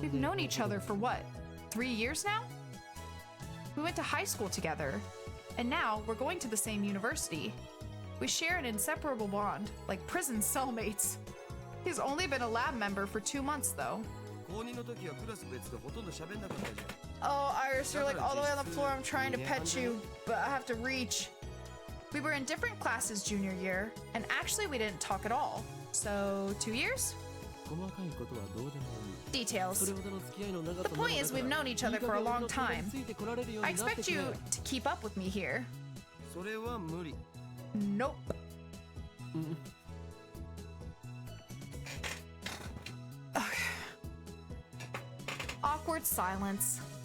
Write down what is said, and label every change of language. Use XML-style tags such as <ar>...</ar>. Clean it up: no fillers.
<en>We've known each other for what? 3 years now? We went to high school together, and now we're going to the same university. We share an inseparable bond, like prison cellmates. He's only been a lab member for 2 months, though.</en> <ja>高2の時はクラス別でほとんど喋んなかったじゃん。</ja> <en>Oh, Iris, you're like all the way on the floor. I'm trying to pet you, but I have to reach. We were in different classes junior year, and actually we didn't talk at all. So, 2 years?</en> <ja>細かいことはどうでもいい。</ja> <en>Details.</en> <ja>それほどの付き合いの長さ</ja> <en>The point is, we've known each other for a long time.</en> <ja>ついてこられるよう</ja> <en>I</en> <ja>になって</ja> <en>expect</en> <ja>くれ</ja> <en>you to keep up with me here.</en> <ja>それは無理。</ja> <en>Nope. Okay. Awkward silence.</en>